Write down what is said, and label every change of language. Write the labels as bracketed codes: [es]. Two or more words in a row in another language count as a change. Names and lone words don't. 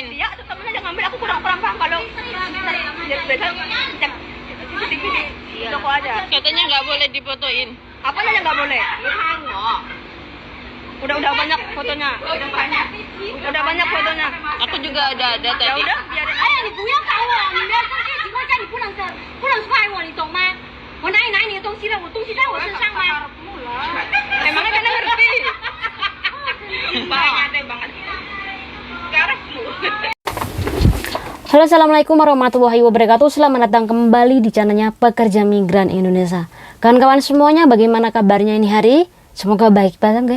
[id] Dia tuh temennya jangan ngambil, aku kurang paham kalau dia biasa cek CCTV di toko aja. Katanya nggak boleh difotoin. Apa aja nggak boleh? Udah banyak fotonya. Udah banyak fotonya. Aku juga ada Ya tadi. udah, biarin. [zh] 哎呀，你不要搞我！你不要生气的情况下，你不能踹我，你懂吗？我哪里拿你的东西了？我东西在我身上吗？ [id] Emangnya kalian ngerti? Banyak banget. Garasmu. Halo, [ar] السلام عليكم ورحمة الله وبركاته. [id] Selamat datang kembali di channelnya Pekerja Migran Indonesia. Kawan-kawan semuanya, bagaimana kabarnya ini hari? Semoga baik banget, guys.